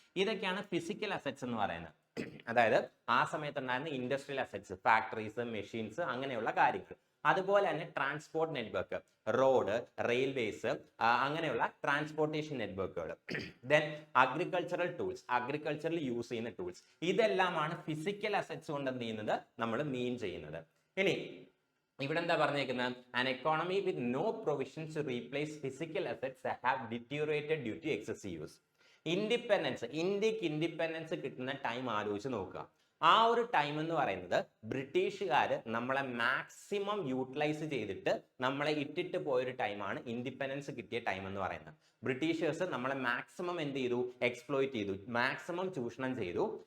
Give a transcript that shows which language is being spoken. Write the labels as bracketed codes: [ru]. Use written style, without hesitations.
[ml] ഇതൊക്കെയാണ് physical assets എന്ന് പറയുന്നത്. അതായത് ആ സമയത്തുണ്ടായിരുന്ന ഇൻഡസ്ട്രിയൽ അസറ്റ്സ്, ഫാക്ടറീസ്, മെഷീൻസ്, അങ്ങനെയുള്ള കാര്യങ്ങൾ. അതുപോലെ തന്നെ ട്രാൻസ്പോർട്ട് നെറ്റ്വർക്ക്, റോഡ്, റെയിൽവേസ്, അങ്ങനെയുള്ള ട്രാൻസ്പോർട്ടേഷൻ നെറ്റ്വർക്കുകൾ. ദെൻ അഗ്രികൾച്ചറൽ ടൂൾസ്, അഗ്രികൾച്ചറിൽ യൂസ് ചെയ്യുന്ന ടൂൾസ്. ഇതെല്ലാമാണ് ഫിസിക്കൽ അസറ്റ്സ് കൊണ്ട് എന്ത് ചെയ്യുന്നത്, നമ്മൾ മീൻ ചെയ്യുന്നത്. ഇനി ഇവിടെ എന്താ പറഞ്ഞേക്കുന്നത്, [en] an economy with no provisions to replace physical assets that have deteriorated due to excessive use. [ml] ഇന്ത്യക്ക് ഇൻഡിപെൻഡൻസ് കിട്ടുന്ന ടൈം ആലോചിച്ച് നോക്കുക. ആ ഒരു ടൈം എന്ന് പറയുന്നത് ബ്രിട്ടീഷുകാർ നമ്മളെ മാക്സിമം യൂട്ടിലൈസ് ചെയ്തിട്ട് നമ്മളെ ഇട്ടിട്ട് പോയൊരു ടൈമാണ് ഇൻഡിപെൻഡൻസ് കിട്ടിയ ടൈം എന്ന് പറയുന്നത്. ബ്രിട്ടീഷേഴ്സ് നമ്മളെ മാക്സിമം എന്ത് ചെയ്തു, എക്സ്പ്ലോയിറ്റ് ചെയ്തു, മാക്സിമം ചൂഷണം ചെയ്തു.